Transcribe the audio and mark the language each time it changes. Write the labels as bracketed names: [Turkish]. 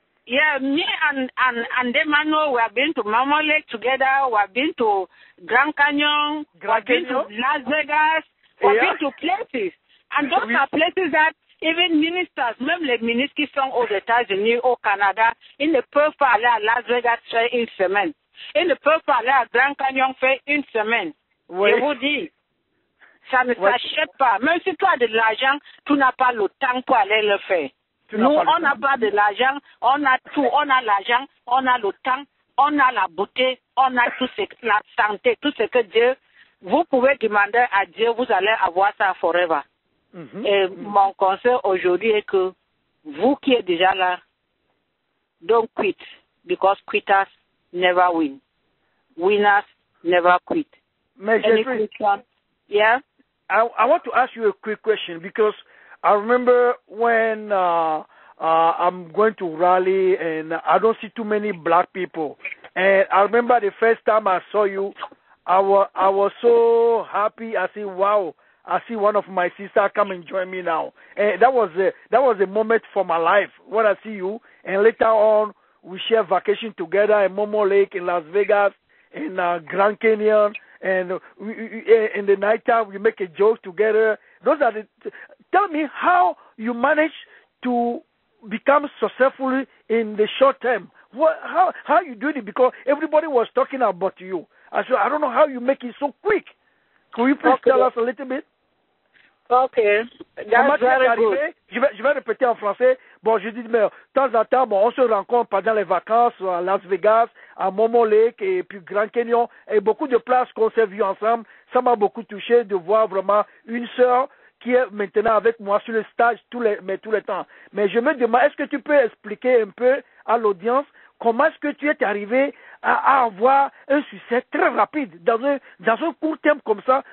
[English] Yeah, me and Demano, we have been to Momo Lake together. We have been to Grand Canyon. We have been to Las Vegas. We have been to places. And those are places that even ministers, [French] même les ministres qui sont aux États-Unis, au Canada, ils ne peuvent pas aller à Las Vegas faire 1 semaine. Ils ne peuvent pas aller à Grand Canyon faire 1 semaine. Oui. Je vous dis, ça ne s'achète pas. Même si tu as de l'argent, tu n'as pas le temps pour aller le faire. Nous, on n'a pas de l'argent, on a tout. On a l'argent, on a le temps, on a la beauté, on a tout ce, la santé, tout ce que Dieu, vous pouvez demander à Dieu, vous allez avoir ça forever. Et mon conseil aujourd'hui est que vous qui êtes déjà là, [English] don't quit, because quitters never win. Winners never quit. Any question? Yeah? I want to ask you a quick question because I remember when I'm going to rally and I don't see too many black people. And I remember the first time I saw you, I was so happy. I said, wow, I see one of my sisters come and join me now. And that was a moment for my life when I see you. And later on, we share vacation together in Momo Lake in Las Vegas, in Grand Canyon. And in the night time, we make a joke together. Tell me how you manage to become successful in the short term. How you do it? Because everybody was talking about you. I don't know how you make it so quick. Could you please tell us a little bit? Okay, that's very good. [French] Je vais répéter en français. Bon, je dis, mais de temps en temps, bon, on se rencontre pendant les vacances à Las Vegas, à Momo Lake et puis Grand Canyon, et beaucoup de places qu'on s'est vues ensemble. Ça m'a beaucoup touché de voir vraiment une sœur qui est maintenant avec moi sur le stage tout le temps. Mais je me demande, est-ce que tu peux expliquer un peu à l'audience comment est-ce que tu es arrivé à avoir un succès très rapide dans un court terme comme ça?